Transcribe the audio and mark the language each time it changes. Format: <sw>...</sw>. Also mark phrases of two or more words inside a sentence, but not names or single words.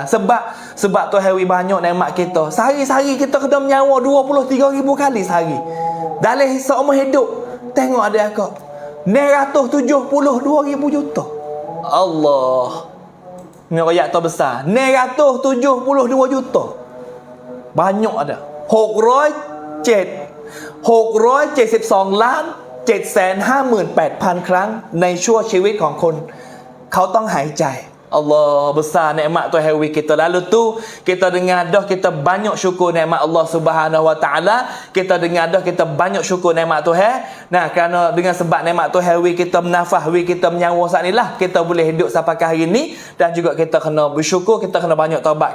<ms>Sebab Tuhan wi banyak nikmat kita. Sehari-hari kita kena menyawa 23,000 kali sehari. Dalam seumur hidup tengok ada akak 972,000 juta. Allah. Ni ayat tu besar. 972 juta. Banyak ada.</ms> <th>672 ล้าน 758,000 ครั้งในชั่วชีวิตของคนเขาต้องหายใจ</th> <ms>Allah besar nikmat Tuhan wi kita. Lalu tu kita dengar dah kita banyak syukur nikmat</ms> <ar>الله سبحانه وتعالى.</ar> <ms>Kita dengar dah kita banyak syukur nikmat Tuhan. Nah, kerana dengan sebab nikmat Tuhan wi kita bernafas, wi kita menyawa saat inilah kita boleh hidup sampai hari ini dan juga kita kena bersyukur, kita kena banyak taubat.</ms>